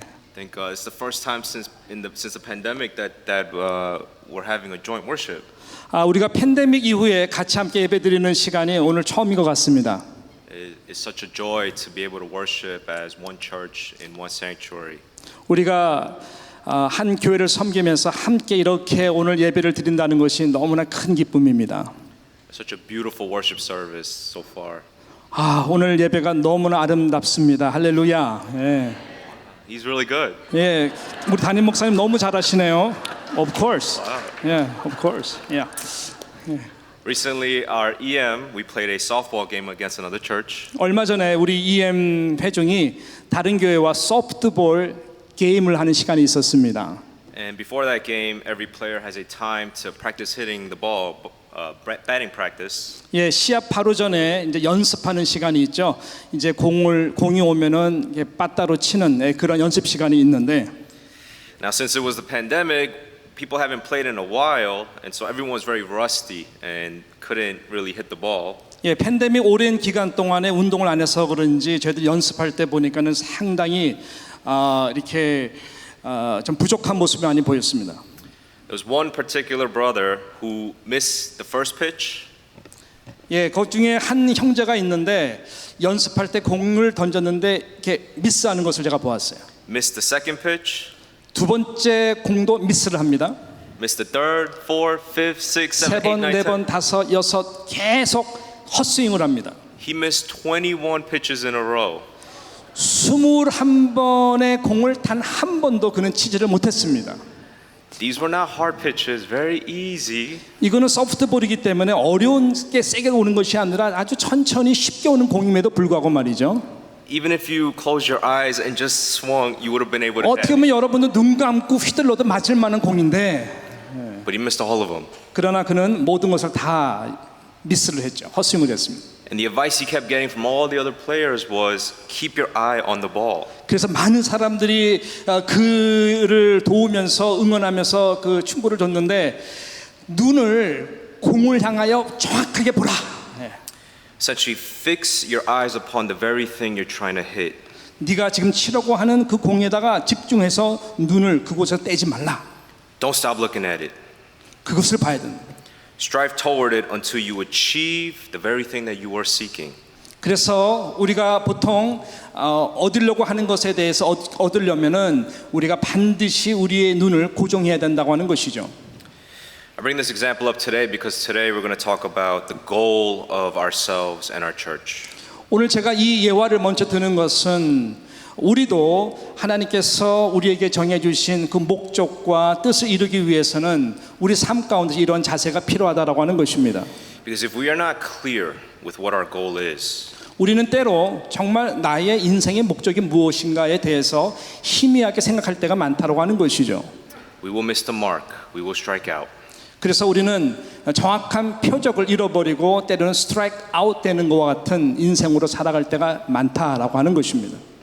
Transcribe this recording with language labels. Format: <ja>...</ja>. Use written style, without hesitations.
<en>I think it's the first time since the pandemic that we're having a joint worship.</en> <ko>우리가 팬데믹 이후에 같이 함께 예배드리는 시간이 오늘 처음인 것 같습니다.</ko> <en>It's such a joy to be able to worship as one church in one sanctuary.</en> <ko>우리가 한 교회를 섬기면서 함께 이렇게 오늘 예배를 드린다는 것이 너무나 큰 기쁨입니다.</ko> <en>Such a beautiful worship service so far.</en> <ko>오늘 예배가 너무나 아름답습니다. 할렐루야. 예.</ko> <en>He's really good.</en> <ko>예, 우리 담임 목사님 너무 잘하시네요.</ko> <en>Of course. Yeah, of course. Yeah. Recently, our EM, we played a softball game against another church.</en> <ko>얼마 전에 우리 EM 회중이 다른 교회와 소프트볼 게임을 하는 시간이 있었습니다.</ko> <en>And before that game, every player has a time to practice hitting the ball, batting practice.</en> <ko>예, 시합 바로 전에 이제 연습하는 시간이 있죠. 이제 공이 오면은 이렇게 빠따로 치는 그런 연습 시간이 있는데.</ko> <en>Now, since it was the pandemic, people haven't played in a while, and so everyone was very rusty and couldn't really hit the ball.</en> <ko>예, 팬데믹 오랜 기간 동안에 운동을 안 해서 그런지 저희들 연습할 때 보니까는 상당히 이렇게 좀 부족한 모습이 많이 보였습니다.</ko> <en>There was one particular brother who missed the first pitch.</en> <ko>예, 그 중에 한 형제가 있는데 연습할 때 공을 던졌는데 이렇게 미스하는 것을 제가 보았어요.</ko> <en>Missed the second pitch.</en> <ko>두 번째 공도 미스를 합니다.</ko> <en>Missed the third, fourth, fifth, sixth,</en> <ko>세</ko> <en>seventh, eighth,</en> <ko>번,</ko> <en>ninth,</en> <ko>네 번,</ko> <en>tenth.</en> <ko>다섯, 여섯 계속 헛스윙을 합니다.</ko> <en>He missed 21 pitches in a row.</en> <ko>21번의 공을 단 한 번도 그는 치지를 못했습니다.</ko> <en>These were not hard pitches, very easy.</en> <ko>이거는 소프트볼이기 때문에 어려운 게 세게 오는 것이 아니라 아주 천천히 쉽게 오는 공임에도 불구하고 말이죠.</ko> <en>Even if you close your eyes and just swung, you would have been able to</en> <ko>어떻게</ko> <en>hit.</en> <ko>보면 여러분도 눈 감고 휘둘러도 맞을 만한 공인데,</ko> <en>But he missed all of them.</en> <ko>그러나 그는 모든 것을 다 미스를 했죠. 헛스윙을 했습니다.</ko> <en>And the advice he kept getting from all the other players was keep your eye on the ball.</en> <ko>그래서 많은 사람들이 그를 도우면서 응원하면서 그 충고를 줬는데, 눈을 공을 향하여 정확하게 보라.</ko> <en>Essentially, fix your eyes upon the very thing you're trying to hit.</en> <ko>네가 지금 치려고 하는 그 공에다가 집중해서 눈을 그곳에 떼지 말라.</ko> <en>Don't stop looking at it.</en> <ko>그것을 봐야 된다.</ko> <en>Strive toward it until you achieve the very thing that you are seeking.</en> <ko>그래서 우리가 보통 얻으려고 하는 것에 대해서 얻으려면은 우리가 반드시 우리의 눈을 고정해야 된다고 하는 것이죠.</ko> <en>I bring this example up today because today we're going to talk about the goal of ourselves and our church.</en> <ko>오늘 제가 이 예화를 먼저 드는 것은 우리도 하나님께서 우리에게 정해주신 그 목적과 뜻을 이루기 위해서는 우리 삶 가운데 이런 자세가 필요하다라고 하는 것입니다.</ko> <en>Because if we are not clear with what our goal is,</en> <ko>우리는 때로 정말 나의 인생의 목적이 무엇인가에 대해서 희미하게 생각할 때가 많다고 하는 것이죠.</ko> <en>we will miss the mark. We will strike out.</en> <ko>그래서 우리는 정확한 표적을 잃어버리고 때로는 스트라이크 아웃 되는 것과 같은 인생으로 살아갈 때가 많다라고 하는 것입니다.</ko>